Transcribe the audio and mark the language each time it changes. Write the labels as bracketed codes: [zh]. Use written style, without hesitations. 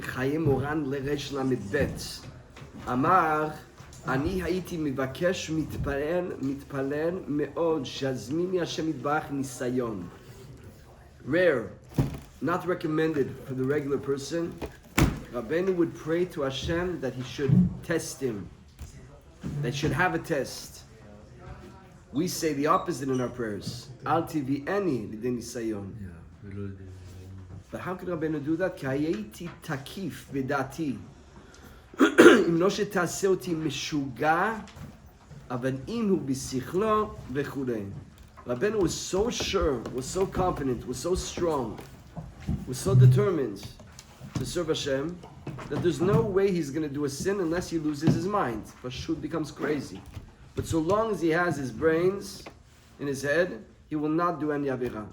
[he] Chayé Moharan לרש ל"ב. אמר, אני הייתי מבקש מתפלל מאוד שיזמין לי השם יתברך ניסיון. [en] Rare, not recommended for the regular person. Rabbeinu would pray to Hashem that he should test him, that he should have a test. We say the opposite in our prayers. [he] Al tivi'eni lidei nisayon. [en] But how could Rabbeinu do that? [he] כי הייתי תקיף בדעתי. אם לא שתעשה אותי משוגע, אבל אם הוא בשכלו וכו'. [en] Rabbeinu was so sure, was so confident, was so strong, was so determined to serve Hashem, that there's no way he's going to do a sin unless he loses his mind. Pashut becomes crazy. But so long as he has his brains in his head, he will not do any avera.